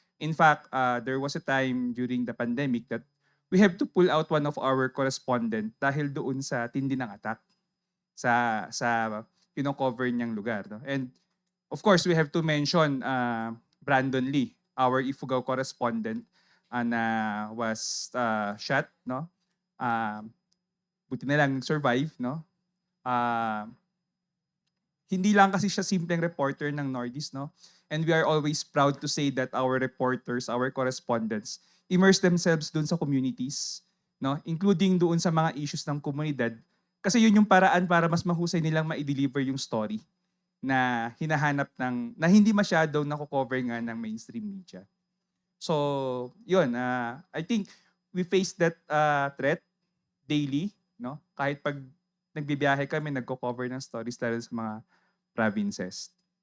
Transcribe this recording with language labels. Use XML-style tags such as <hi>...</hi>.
<en>In fact, there was a time during the pandemic that we have to pull out one of our correspondent</en> <tl>dahil doon sa tindi ng attack sa cover niyang lugar.</tl> <en>No? And of course, we have to mention Brandon Lee, our Ifugao correspondent</en> <tl>na was shot.</tl> <en>No?</en> <tl>Buti na lang survive.</tl> <en>No?</en> <tl>hindi lang kasi siya simpleng reporter ng Northeast, no?</tl> <en>And we are always proud to say that our reporters, our correspondents, immerse themselves</en> <tl>doon sa communities,</tl> <en>no?</en> <tl>Including doon sa mga issues ng komunidad. Kasi yun yung paraan para mas mahusay nilang ma-deliver yung story na hinahanap na hindi masyadong nako-cover nga ng mainstream media.</tl> <en>So, yun, I think we face that threat daily, no?</en> <tl>Kahit pag nagbibiyahe kami, nagko-cover ng stories lalo sa mga provinces.</tl>